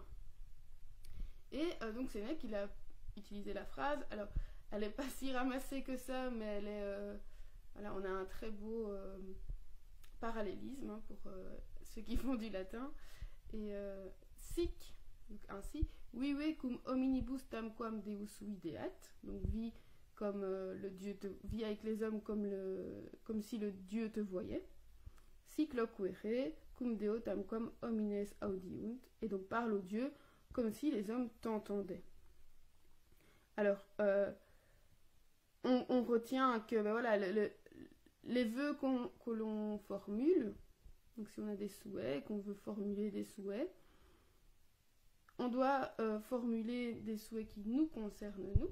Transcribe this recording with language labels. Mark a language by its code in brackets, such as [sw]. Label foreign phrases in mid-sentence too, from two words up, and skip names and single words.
[fr] Et donc Sénèque, il a utilisé la phrase, alors elle n'est pas si ramassée que ça, mais elle est... voilà, on a un très beau parallélisme hein, pour ceux qui font du latin. [la] Et sic, [fr] donc ainsi, [la] vive cum hominibus tamquam deus videat, [fr] donc vis comme le Dieu vis avec les hommes comme si le Dieu te voyait. [la] Sic loquere cum deo tamquam homines audiunt, [fr] et donc parle au Dieu comme si les hommes t'entendaient. Alors, on retient que ben voilà, les vœux que l'on formule, donc si on a des souhaits, qu'on veut formuler des souhaits, on doit formuler des souhaits qui nous concernent nous.